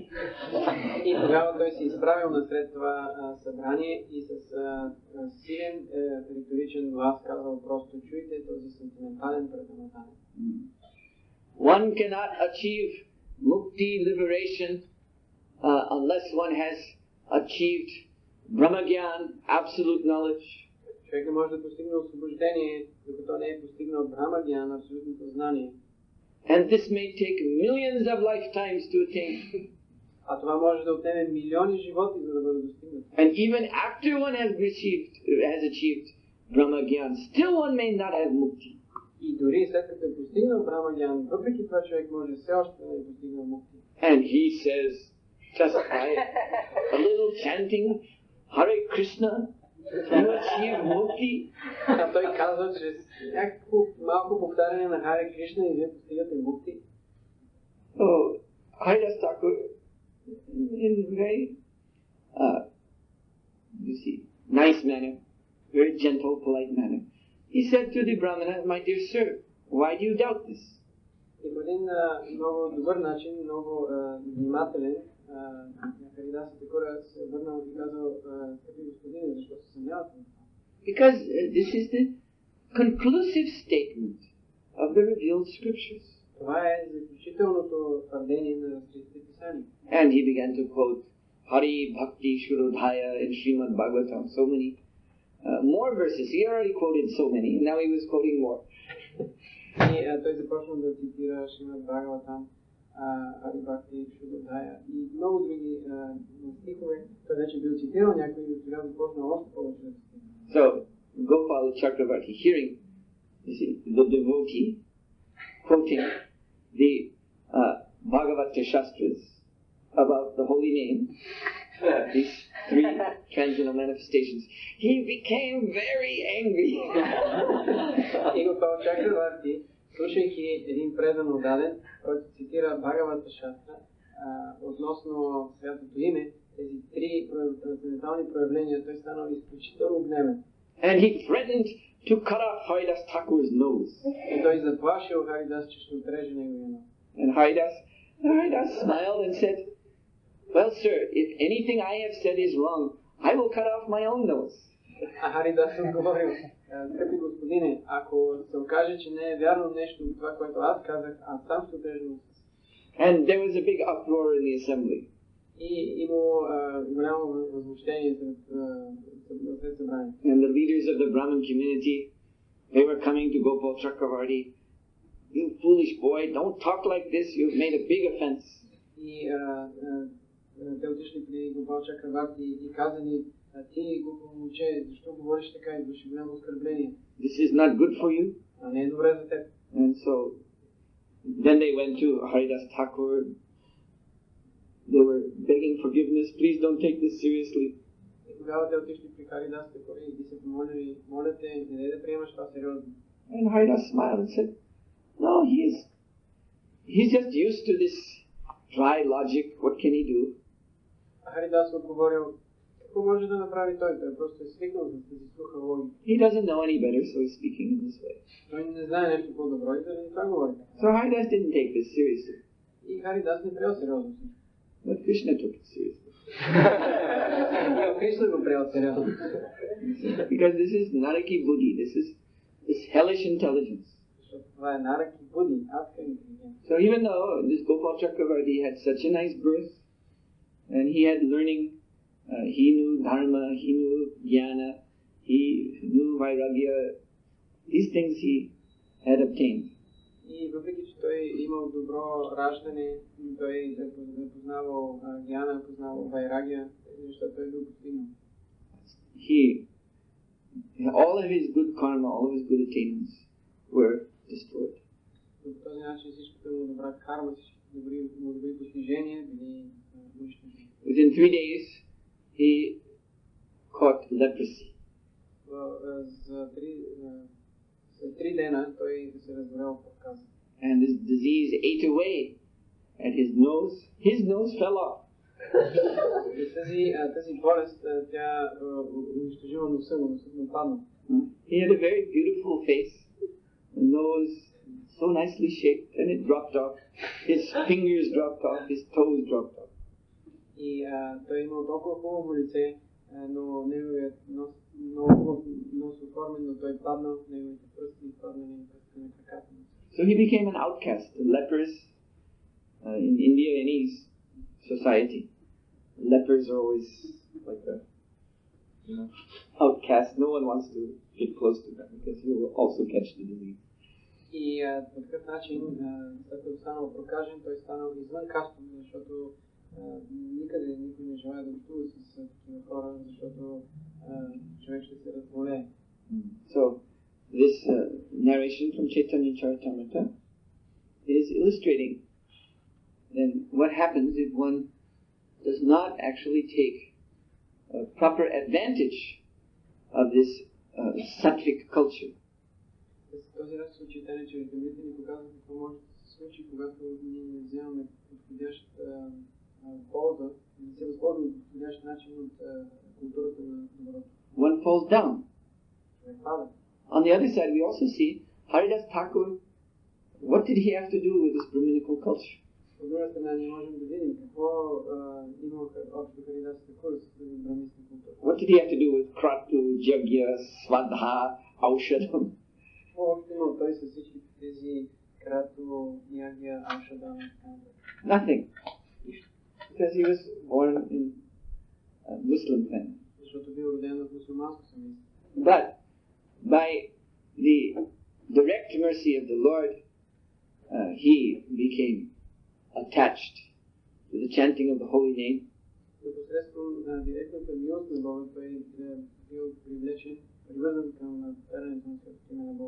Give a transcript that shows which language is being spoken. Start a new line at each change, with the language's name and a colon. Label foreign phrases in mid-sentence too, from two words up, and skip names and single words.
Bulgarian: И тогава той се изправил насред това събрание и с силен риторичен глас казал просто чуйте този сентиментален преданатанец.
English: One cannot achieve mukti, liberation, unless one has achieved brahmagyan, absolute knowledge.
Bulgarian: Човек не може да постигне освобождение, докато не е постигнал брахмагян, абсолютното знание.
English: And this may take millions of lifetimes to attain.
Bulgarian: А това може да отнеме милиони животи, за да бъде достигнато.
English: And even after one has achieved brahmagyan, still one may not have mukti.
Bulgarian: И дори след като е постигнал брахмагян, въпреки това човек може все още да не е постигнал мукти.
English: And he says, just by a little chanting Hare Krishna, you achieve mukti.
Bulgarian: А той казва, че някакво малко повтаряне на Харе Кришна и вие постигате мукти.
English: So, Haridas Thakur, in a very, nice manner, very gentle, polite manner, he said to the Brahmana, my dear sir, why do you doubt this?
Bulgarian: И по един много добър начин, много внимателен, Харидас Такур се върнал и казал, скъпи господине, защо се съмнявате?
English: Because this is the conclusive statement of the revealed scriptures.
Bulgarian: Това е заключителното твърдение на разкритите писания.
English: And he began to quote Hari Bhakti Shurodhaya in Srimad Bhagavatam, so many more verses. He already quoted so many, now he was quoting more.
Bulgarian: И той започна да цитира Шримад Бхагаватам, Хари Бхакти Шудодхая и много други стихове. Той вече бил цитирал някои и сега започна още повече да цитира.
English: So, Gopal Chakravarti, hearing the devotee quoting the Bhagavata Shastras about the holy name, these three transcendental manifestations, he became very angry.
Bulgarian: И Гопал Чакраварти, слушайки един предан отдаден, който цитира Бхагавата Шастра относно святото име, тези три трансцендентални проявления, той станал изключително гневен.
English: And he threatened to cut off Haridas Thakur's nose.
Bulgarian: И той заплашил Харидас, че ще отреже неговия нос.
English: And Haridas smiled and said, well, sir, if anything I have said is wrong, I will cut off my own nose.
Bulgarian: А Харидас отговорил, скъпи господине, ако се окаже, че не е вярно нещо от това, което аз казах, аз сам ще отрежа носа.
English: And there was a big uproar in the assembly.
Bulgarian: И имало голямо възмущение сред събранието.
English: And the leaders of the Brahmin community, they were coming to Gopal Chakravarti. You foolish boy, don't talk like this, you've made a big offense.
Bulgarian: И те отишли при Гопал Чакраварти и казали, ти глупо момче, защо говориш така, извърши голямо оскърбление.
English: This is not good for you.
Bulgarian: А не е добре за теб.
English: And so then they went to Haridas Thakur. They were begging forgiveness. Please don't take this seriously. И тогава те отишли при Харидас Такур и ги се помолили, моля те, не да приемаш това сериозно. And Haridas smiled and said, no, he's just used to this dry logic. What can he do?
Bulgarian: Харидас отговорил, какво може да направи той? Той просто е свикнал с тази суха логика.
English: He doesn't know any better, so he's speaking in this way.
Bulgarian: Той не знае нещо по-добро и заради това говори.
English: So Haridas didn't take this seriously.
Bulgarian: И Харидас не приел сериозно.
English: But Krishna took it seriously.
Bulgarian: Кришна го приел сериозно.
English: Because this is Naraki Buddhi, this is this hellish intelligence.
Bulgarian: Защото това е Нараки Буди, адска интелигентност.
English: So even though this Gopal Chakravarti had such a nice birth, and he had learning, he knew Dharma, he knew Jnana, he knew Vairagya, these things he had obtained.
Bulgarian: И въпреки, че той имал добро раждане, той е познавал Гяна, познавал Вайрагия, тези неща той бил постигнал.
English: All of his good karma, all of his good attainments were destroyed.
Bulgarian: По този начин всичката му добра карма, всичките добри постижения били унищожени.
English: Within 3 days, he caught leprosy.
Bulgarian: За 3 дена той се разболял от проказа.
English: And this disease ate away at his nose. His nose fell off.
Bulgarian: Тази болест, тя унищожила носа му, носът му падна.
English: He had a very beautiful face, the nose so nicely shaped, and it dropped off. His fingers dropped off, his toes dropped off.
Bulgarian: И той имал толкова хубаво лице, но неговият нос много хубав нос оформен, но той паднал, неговите пръсти паднали на краката.
English: So he became an outcast. The lepers in India, any society, lepers are always like a outcast. No one wants to get close to them because he will also catch the disease.
Bulgarian: И по такъв начин, след като станал прокажен, той станал извън кастом, защото никъде никой не желая да общува с такива хора, защото човек ще се разболее.
English: So this narration from Chaitanya Charitamrita is illustrating then what happens if one does not actually take proper advantage of this sattvic culture.
Bulgarian: Този раз от Chaitanya Charitamrita ни показва какво може да се случи, когато ние не вземаме подходяща полза, не се възползваме по подходящ начин от културата на доброто.
English: One falls down.
Bulgarian: Човек пада.
English: On the other side, we also see Haridas Thakur. What did he have to do with this Brahminical culture?
Bulgarian: От друга страна, ние можем да видим какво има общо Харидас Такур с браминска култура.
English: What did he have to do with Kratu, Jagya, Svadha, Aushadam?
Bulgarian: Какво общо имал той с всички тези Крато, Ягия, Аушадам?
English: Nothing. Because he was born in a Muslim family.
Bulgarian: Защото бил роден в мусулманско семейство.
English: But by the direct mercy of the Lord, he became attached to the chanting of the holy name.
Bulgarian: Посредством директната милост на Бога, той бил привлечен, привързан към повтарянето на святото име на Бога.